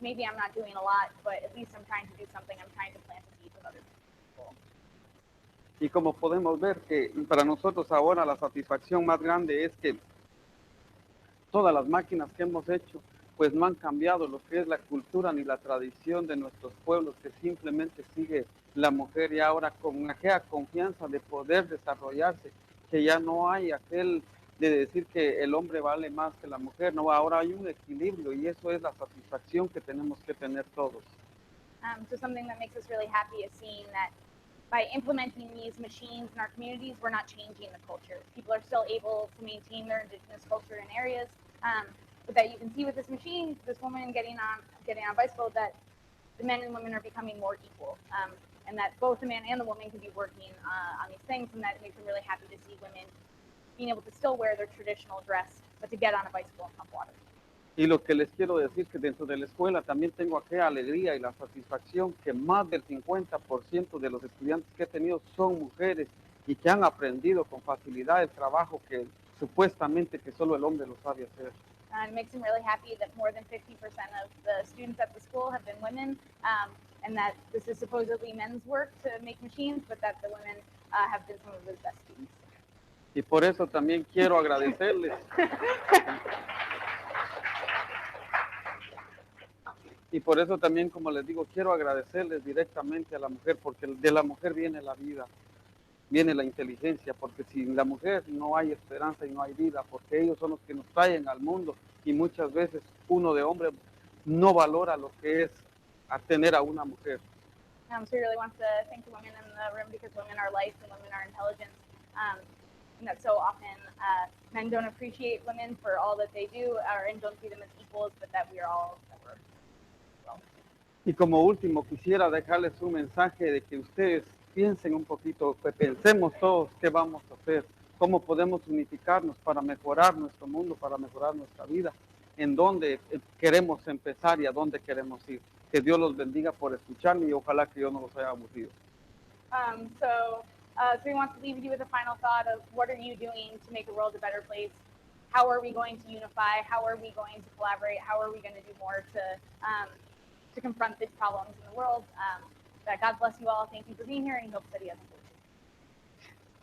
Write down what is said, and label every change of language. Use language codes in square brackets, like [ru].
[en] Maybe I'm not doing a lot, but at least I'm trying to do something. I'm trying to plant a seed with other people. [es] Y como podemos ver que para nosotros ahora la satisfacción más grande es que todas las máquinas que hemos hecho pues no han cambiado lo que es la cultura ni la tradición de nuestros pueblos, que simplemente sigue la mujer y ahora con aquella confianza de poder desarrollarse, que ya no hay aquel de decir que el hombre vale más que la mujer, no, ahora hay un equilibrio y eso es la satisfacción que tenemos que tener todos. [en] So something that makes us really happy is seeing that by implementing these machines in our communities, we're not changing the culture. People are still able to maintain their indigenous culture in areas, but that you can see with this machine, this woman getting on a bicycle, that the men and women are becoming more equal, and that both the man and the woman can be working on these things, and that it makes them really happy to see women being able to still wear their traditional dress, but to get on a bicycle and pump water. [es] Y lo que les quiero decir que dentro de la escuela también tengo aquella alegría y la satisfacción que más del 50% de los estudiantes que he tenido son mujeres y que han aprendido con facilidad el trabajo que supuestamente que solo el hombre lo sabe hacer. [en] It makes them really happy that more than 50% of the students at the school have been women, and that this is supposedly men's work to make machines, but that the women have been some of the best students. [es] Y por eso también quiero agradecerles. Y por eso también, como les digo, quiero agradecerles directamente a la mujer, porque de la mujer viene la vida, viene la inteligencia, porque sin la mujer no hay esperanza y no hay vida, porque ellos son los que nos traen al mundo y muchas veces uno de hombre no valora lo que es tener a una mujer. [en] So we really want to thank the women in the room, because women are life and women are intelligence. And that so often men don't appreciate women for all that they do, and don't see them as equals, but that we are all well. [es] Y como último quisiera dejarles un mensaje de que ustedes piensen un poquito, que pensemos todos qué vamos a hacer, cómo podemos unificarnos para mejorar nuestro mundo, para mejorar nuestra vida, en dónde queremos empezar y a dónde queremos ir. Que Dios los bendiga por escucharme y ojalá que yo no los haya aburrido. [en] So we want to leave you with a final thought of what are you doing to make the world a better place? How are we going to unify? How are we going to collaborate? How are we going to do more to confront these problems in the world? That God bless you all. Thank you for being here, and he hopes that he has enjoyed you.